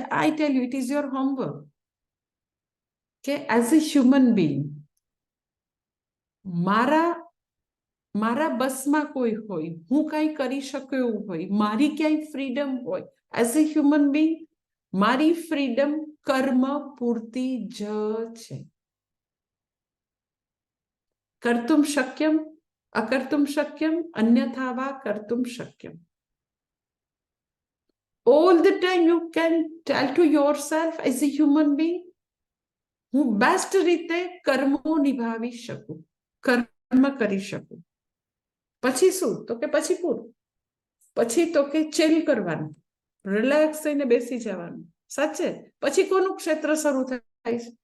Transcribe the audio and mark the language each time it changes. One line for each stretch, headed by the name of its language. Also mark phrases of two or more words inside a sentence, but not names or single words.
English: I tell you, it is your homework
Gujarati: કે
English: as a human being
Gujarati: મારા બસમાં કોઈ હોય, હું કંઈ કરી શકું એવું હોય, મારી ક્યાંય ફ્રીડમ હોય,
English: as a human being
Gujarati: મારી ફ્રીડમ કર્મ પૂરતી જ છે.
Sanskrit: कर्तुम शक्यम अकर्तुम शक्यम अन्यथा वा कर्तुम शक्यम.
English: All the time you can tell to yourself as a human being,
Gujarati: હું બેસ્ટ રીતે કર્મો નિભાવી શકું, કર્મ કરી શકું. પછી શું? તો કે પછી પૂરું. પછી તો કે ચેલ કરવાનું, રિલેક્સ થઈને બેસી જવાનું. સાચે? પછી કોનું ક્ષેત્ર શરૂ થાય છે?